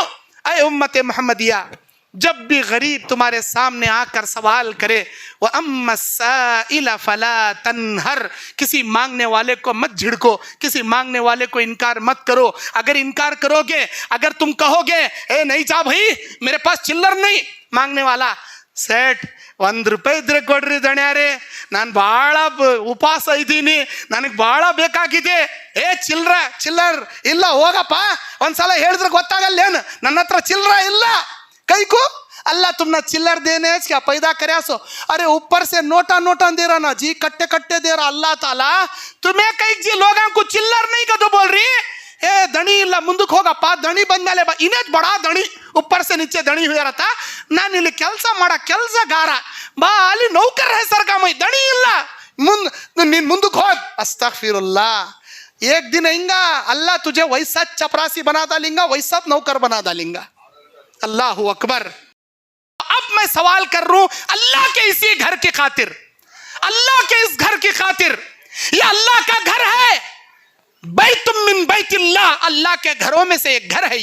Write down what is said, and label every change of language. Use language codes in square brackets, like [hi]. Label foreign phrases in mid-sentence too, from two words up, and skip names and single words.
[hi] ऐ उम्मत मोहम्मदिया, जब भी गरीब तुम्हारे सामने आकर सवाल करे, [ar] وأما السائل فلا تنهر, [hi] किसी मांगने वाले को मत झिड़को, किसी मांगने वाले को इनकार मत करो. अगर इनकार करोगे, अगर तुम कहोगे ए नहीं जा भाई मेरे पास चिल्लर नहीं, मांगने वाला सेठ [kn] 1 ರೂಪಾಯಿ ಇದ್ರೆ ಕೊಡ್ರಿ ದಣ್ಯಾರೆ, ನಾನು ಭಾಳ ಉಪವಾಸ ಇದ್ದೀನಿ, ನನಗೆ ಭಾಳ ಬೇಕಾಗಿದೆ, ಏ ಚಿಲ್ಲರ್ ಇಲ್ಲ ಹೋಗಪ್ಪ, ಒಂದ್ಸಲ ಹೇಳಿದ್ರೆ ಗೊತ್ತಾಗಲ್ಲೇನು, ನನ್ನ ಹತ್ರ ಚಿಲ್ಲರ ಇಲ್ಲ. [hi] कई को अल्लाह तुमने चिल्लर देने क्या पैदा करे सो, अरे ऊपर से नोटा नोटा दे रहा ना जी, कट्टे कट्टे दे रहा अल्लाह ताला. तुम्हें कई जी लोगों को चिल्लर नहीं का तो बोल रही ए दणी [kn] ಇಲ್ಲ ಮುಂದಕ್ಕೆ ಹೋಗಪ್ಪ, ದಣಿ ಬಂದ್ಮೇಲೆ ಬಾ, ಇನ್ನೇ ಬಡ ದಣಿ, [hi] ऊपर से नीचे [kn] ದಣಿ ಹೋಗಿರತ್ತ, ನಾನು ಇಲ್ಲಿ ಕೆಲಸ ಮಾಡ ಕೆಲಸಗಾರ, ಬಾ ಅಲ್ಲಿ ನೌಕರ ಹೆಸರ್ಗ ಮೈ ದಣಿ ಇಲ್ಲ, ನೀನ್ ಮುಂದಕ್ಕೆ ಹೋಗ್. [ar] ಅಸ್ತಗ್ಫಿರುल्लाह. [hi] एक दिन आएगा अल्लाह तुझे वैसा चपरासी बना डालेगा, वैसा नौकर बना डालेगा. [ar] الله أكبر. [hi] अब मैं सवाल कर रहा हूं अल्लाह के इसी घर की खातिर, अल्लाह के इस घर की खातिर, ये अल्लाह का घर है, [ar] بيت من بيت الله, [hi] अल्लाह के घरों में से एक घर है.